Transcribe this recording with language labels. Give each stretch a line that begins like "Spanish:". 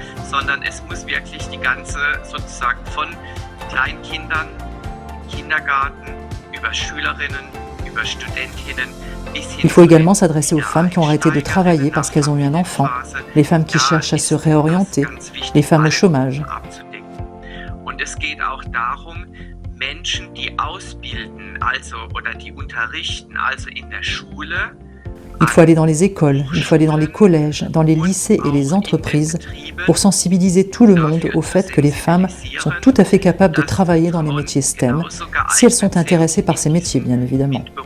German: Sondern es muss wirklich die ganze sozusagen von Kleinkindern, Kindergarten, über Schülerinnen, über Studentinnen bis hin.
French: Il faut également s'adresser aux femmes qui ont arrêté de travailler parce qu'elles ont eu un enfant, les femmes qui cherchent à se réorienter, les femmes au chômage.
German: Und es geht auch darum, Menschen, die ausbilden, also oder die unterrichten, also in der Schule.
French: Il faut aller dans les écoles, il faut aller dans les collèges, dans les lycées et les entreprises pour sensibiliser tout le monde au fait que les femmes sont tout à fait capables de travailler dans les métiers STEM, si elles sont intéressées par ces métiers, bien évidemment.